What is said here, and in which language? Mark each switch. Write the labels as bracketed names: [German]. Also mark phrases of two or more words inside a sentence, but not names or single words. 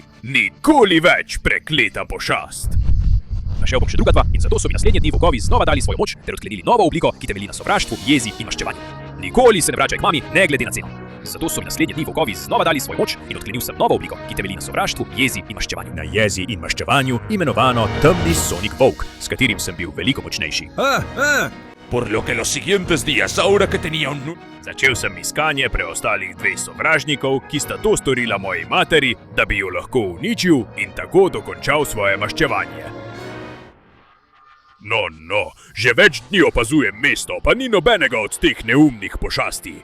[Slovenian] Nikoli več, prekleta pošast. Našel bom še druga dva in zato so mi naslednje dni volkovi znova dali svojo moč ter odklenili novo obliko, ki temelji na sovraštvu, jezi in maščevanju. Nikoli se ne vračaj k mami, ne glede na ceno. Zato so mi naslednje dni volkovi znova dali svojo moč in odklenil sem novo obliko, ki temelji na sovraštvu, jezi in maščevanju. Na jezi in maščevanju imenovano temni Sonic Volk, s katerim sem bil veliko močnejši. [Spanish] Por lo que los siguientes días, ahora que tenía un... [Slovenian] Začel sem iskanje preostalih dveh sovražnikov, ki sta to storila moji materi, da bi jo lahko uničil in tako dokončal svoje maščevanje. No, že več dni opazujem mesto, pa ni nobenega od teh neumnih pošasti.